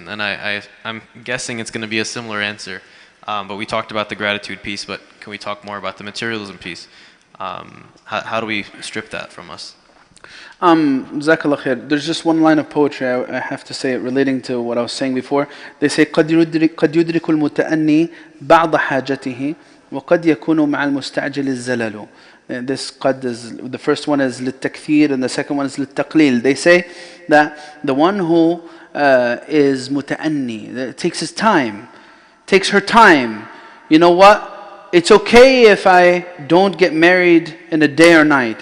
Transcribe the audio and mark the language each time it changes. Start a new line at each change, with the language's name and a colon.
English: And I'm guessing it's going to be a similar answer. But we talked about the gratitude piece, but can we talk more about the materialism piece? How do we strip that from us? Jazakallah khair. There's just one line of poetry, I have to say it, relating to what I was saying before. They say,
Arabic: قَدْ يُدْرِكُ الْمُتَأَنِّي بَعْضَ حَاجَتِهِ وَقَدْ يَكُونُ مَعَ الْمُسْتَعْجِلِ الزَّلَلُ.
English: This qad is, the first one is لِلتَّكْثِير and the second one is لِلتَّقْلِيل. They say that the one who is muta'anni, takes his time, takes her time. You know what? It's okay if I don't get married in a day or night.